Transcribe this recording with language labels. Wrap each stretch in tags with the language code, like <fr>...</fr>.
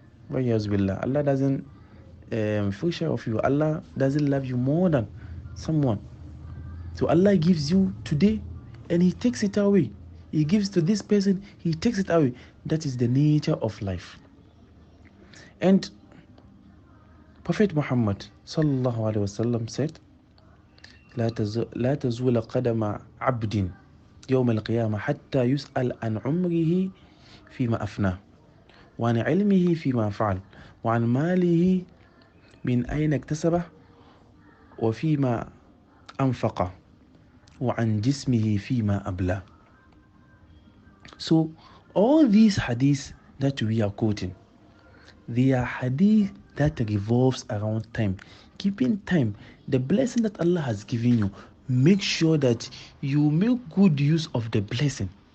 <en>But yes, billah, Allah doesn't feel sure of you. Allah doesn't love you more than someone. So Allah gives you today and He takes it away. He gives to this person, He takes it away. That is the nature of life. And Prophet Muhammad sallallahu alaihi wasallam said,</en> <ar>لا تزول قدم عبد يوم القيامة حتى يسأل عن عمره فيما أفناه وعن علمه فيما فعل وعن ماله من أين اكتسبه وفيما أنفقه وعن جسمه فيما أبلاه.</ar> <en>So all these hadiths that we are quoting, they are hadith that revolves around time. Keeping time, the blessing that Allah has given you, make sure that you make good use of the blessing.</en>